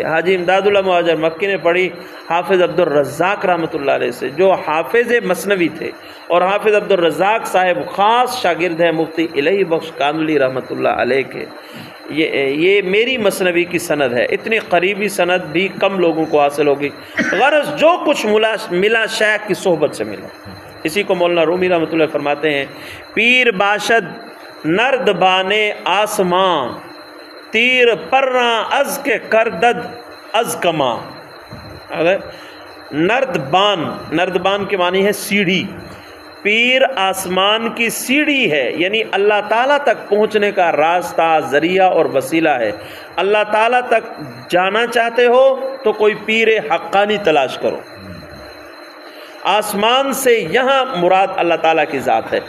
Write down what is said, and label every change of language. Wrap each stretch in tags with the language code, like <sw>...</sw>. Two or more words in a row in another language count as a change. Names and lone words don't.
<ur>حاجی امداد اللہ مہاجر مکی نے پڑھی حافظ عبد الرزاق رحمۃ اللہ علیہ سے، جو حافظ مثنوی تھے، اور حافظ عبد الرزاق صاحب خاص شاگرد ہیں مفتی الہی بخش کانولی رحمۃ اللہ علیہ کے۔ یہ میری مثنوی کی سند ہے، اتنی قریبی سند بھی کم لوگوں کو حاصل ہوگی، غرض جو کچھ ملا شیخ کی صحبت سے ملا۔ اسی کو مولانا رومی رحمۃ اللہ فرماتے ہیں،</ur> <fa>پیر باشد نرد بانے آسماں، تیر پراں از کے کردد از کماں۔</fa> <ur>نرد بان کے معنی ہے سیڑھی، پیر آسمان کی سیڑھی ہے، یعنی اللہ تعالیٰ تک پہنچنے کا راستہ، ذریعہ اور وسیلہ ہے۔ اللہ تعالیٰ تک جانا چاہتے ہو تو کوئی پیر حقانی تلاش کرو۔ آسمان سے یہاں مراد اللہ تعالیٰ کی ذات ہے۔</ur>